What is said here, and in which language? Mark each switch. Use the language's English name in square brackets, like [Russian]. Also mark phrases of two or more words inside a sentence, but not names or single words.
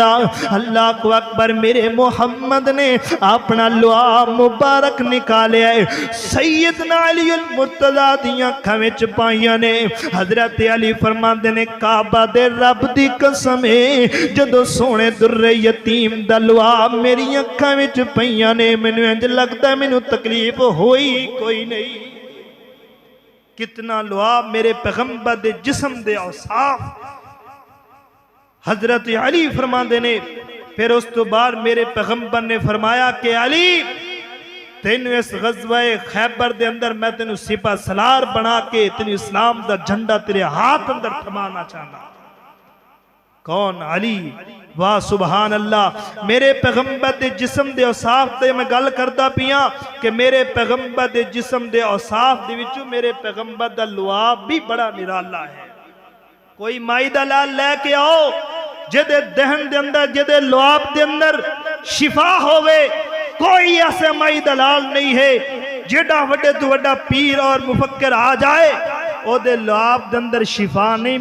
[Punjabi] اللہ اکبر، میرے محمد نے اپنا لعاب مبارک نکالیا ہے، سیدنا علی المرتضیٰ دیاں اکھاں وچ پائیاں نے. حضرت علی فرماندے نے کعبہ دے رب دی قسم ہے جدوں سونے دُرِّ یتیم دا لعاب میری اکھاں وچ پئیاں نے، مینوں انج لگدا مینوں تکلیف ہوئی کوئی نہیں. کتنا لعاب میرے پیغمبر دے جسم دے اوصاف. حضرت علی فرماندے نے پھر اس تو بعد میرے پیغمبر نے فرمایا کہ علی تینو اس غزوہ خیبر دے اندر میں تینو سپہ سالار بنا کے تینو اسلام دا جھنڈا تیرے ہاتھ اندر تھمانا چاہنا. کون؟ علی. واہ سبحان اللہ. میرے پیغمبر دے جسم دے اوصاف تے میں گل کردا پیاں کہ میرے پیغمبر دے جسم دے اوصاف دے وچوں میرے پیغمبر دا لعاب بھی بڑا نرالا ہے. کوئی مائی دا لال لے کے آؤ جدے دہن دے اندر جدے لعاب دے اندر شفا ہوئے. کوئی ایسے مائی دلال نہیں ہے جڑا وڈے تو وڈا پیر اور مفکر آ جائے او دے لعاب دے اندر شفا نہیں.